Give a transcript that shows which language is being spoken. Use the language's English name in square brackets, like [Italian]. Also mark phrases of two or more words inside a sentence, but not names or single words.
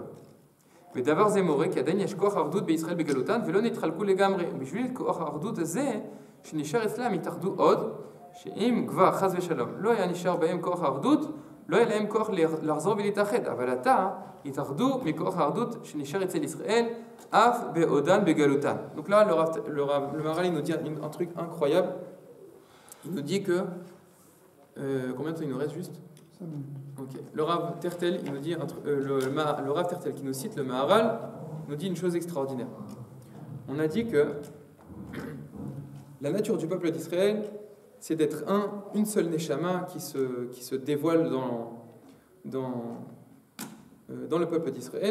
[Hebrew] ודבר זה מורה כי עדיין יש כוח האחדות בישראל בגלותן ולא נתחלקו לגמרי. בשביל כוח האחדות הזה שנשאר אצלם יתאחדו עוד, שאם כבר חס ושלום לא היה נשאר בהם כוח האחדות, לא היה להם כוח לחזור ולהתאחד, אבל עתה יתאחדו מכוח האחדות שנשאר אצל ישראל אף בעודן בגלותן. [French] Donc là, le Maharal nous dit un truc incroyable. Il nous dit que combien de temps il nous reste juste? Okay. Le Rav Tertel, il nous dit le Rav Tertel qui nous cite le Maharal nous dit une chose extraordinaire. On a dit que la nature du peuple d'Israël, c'est d'être une seule neshama qui se dévoile dans le peuple d'Israël.